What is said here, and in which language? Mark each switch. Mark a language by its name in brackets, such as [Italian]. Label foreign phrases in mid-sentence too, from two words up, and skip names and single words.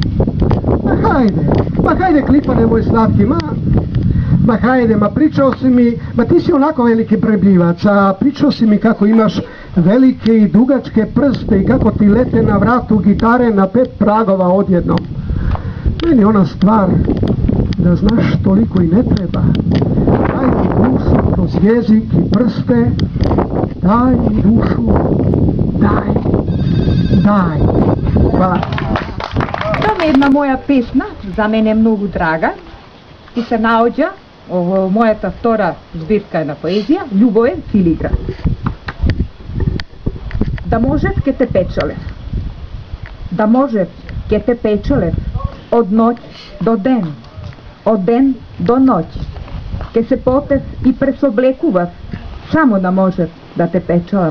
[Serbian] Ma hajde klipane moj slatki, ma hajde, ma pričao si mi, ma ti si onako veliki prebljivac, a pričao si mi kako imaš velike i dugačke prste i kako ti lete na vratu gitare na 5 pragova odjednom. Meni ona stvar, da znaš, toliko i ne treba. Daj mi dušu kroz jezik i prste, daj mi dušu, daj. Hvala. [Macedonian] Там е една моја песна, за мене многу драга, и се наоѓа во мојата втора збирка на поезија, Љубовен филигран. Да можев ке те печалев, да можев ке те печалев, од ноќ до ден, од ден до ноќ, ке се потев и пресоблекував, само да можев да те печалам.